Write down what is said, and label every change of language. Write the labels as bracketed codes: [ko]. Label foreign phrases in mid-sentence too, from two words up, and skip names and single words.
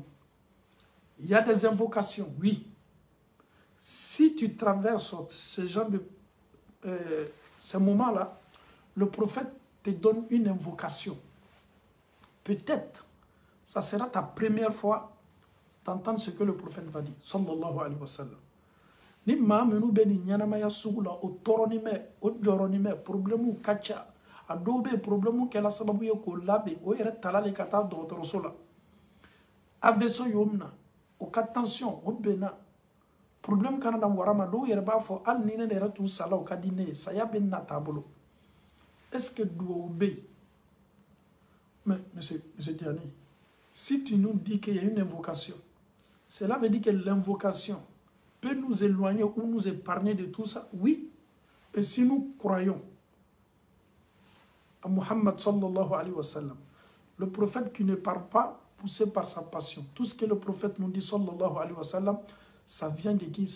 [fr] Il y a des invocations, oui. Si tu traverses ces moments-là, le prophète te donne une invocation. Peut-être, ça sera ta première fois d'entendre ce que le prophète va dire. [ar] Sallallahu alayhi wa sallam. [bm] Ni maa minnu bɛ nin ɲɛnamaya sugu la o tɔɔrɔnin bɛ o jɔrɔnin bɛ problème ka ca a dɔw bɛ problème kɛla sababu ye k'o labɛn o yɛrɛ tala de ka taa dɔgɔtɔrɔso la AVC y'o minɛ o ka tension o benna problème kana na wara ma dɔw yɛrɛ b'a fɔ hali ni ne yɛrɛ tun sala o ka di ne ye saya bɛ na t'a bolo [fr] est-ce que [bm] duwawu bɛ yen [fr] mais monsieur Diané, si tu nous dis qu'il y a une invocation, cela veut dire que l'invocation peut nous éloigner ou nous épargner de tout ça? Oui. Et si nous croyons à Muhammad [ar] sallallahu alayhi wa sallam, [fr] le prophète qui ne parle pas poussé par sa passion, tout ce que le prophète nous dit [ar] sallallahu alayhi wa sallam, [fr] ça vient de qui?